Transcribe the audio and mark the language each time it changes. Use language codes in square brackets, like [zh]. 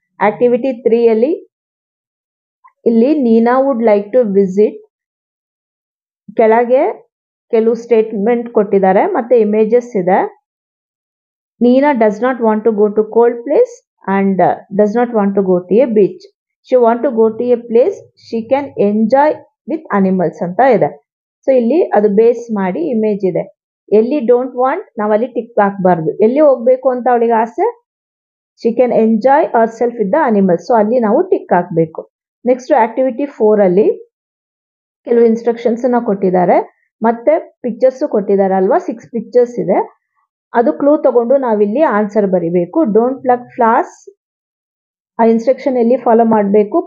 [kn] Activity 3 ಅಲ್ಲಿ ಇಲ್ಲಿ ನೀನಾ would like to visit, ಕೆಳಗೆ ಕೆಲವು ಸ್ಟೇಟ್ಮೆಂಟ್ ಕೊಟ್ಟಿದ್ದಾರೆ ಮತ್ತೆ ಇಮೇಜಸ್ ಇದೆ. [en] Nina does not want to go to cold place and does not want to go to a beach. She want to go to a place she can enjoy with animals [kn] ಅಂತ ಇದೆ. So ಇಲ್ಲಿ ಅದು base ಮಾಡಿ image ಇದೆ. ಎಲ್ಲಿ don't want ನಾವಲ್ಲಿ tick ಹಾಕಬಾರ್ದು. ಎಲ್ಲಿ ಹೋಗ್ಬೇಕು ಅಂತ ಅವಳಿಗೆ ಆಸೆ, [en] she can enjoy herself with the animals. [kn] So ಅಲ್ಲಿ ನಾವು ಟಿಕ್ ಹಾಕಬೇಕು. ನೆಕ್ಸ್ಟ್ ಆಕ್ಟಿವಿಟಿ 4 ಅಲ್ಲಿ ಕೆಲವು ಇನ್ಸ್ಟ್ರಕ್ಷನ್ಸ್ ಕೊಟ್ಟಿದ್ದಾರೆ, ಮತ್ತೆ ಪಿಕ್ಚರ್ಸ್ ಕೊಟ್ಟಿದ್ದಾರೆ ಅಲ್ವಾ, 6 ಪಿಕ್ಚರ್ಸ್ ಇದೆ. ಅದು ಕ್ಲೂ ತಗೊಂಡು ನಾವಿಲ್ಲಿ ಆನ್ಸರ್ ಬರಿಬೇಕು. [en] don't pluck flowers, [kn] ಆ ಇನ್ಸ್ಟ್ರಕ್ಷನ್ ಎಲ್ಲಿ ಫಾಲೋ ಮಾಡಬೇಕು?